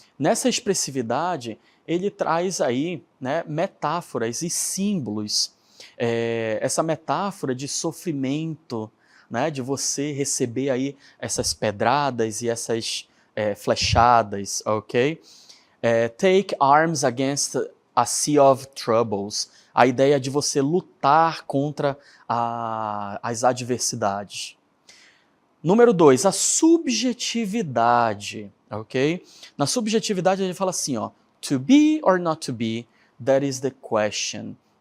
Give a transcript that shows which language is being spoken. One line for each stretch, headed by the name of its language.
Portuguese: Nessa expressividade, ele traz aí, né, metáforas e símbolos. Essa metáfora de sofrimento, né, de você receber aí essas pedradas e essas flechadas, ok?
English: Take arms against a sea of troubles.
Portuguese: A ideia de você lutar contra as adversidades. Número 2, a subjetividade, ok? Na subjetividade ele fala assim, ó,
English: to be or not to be, that is the question.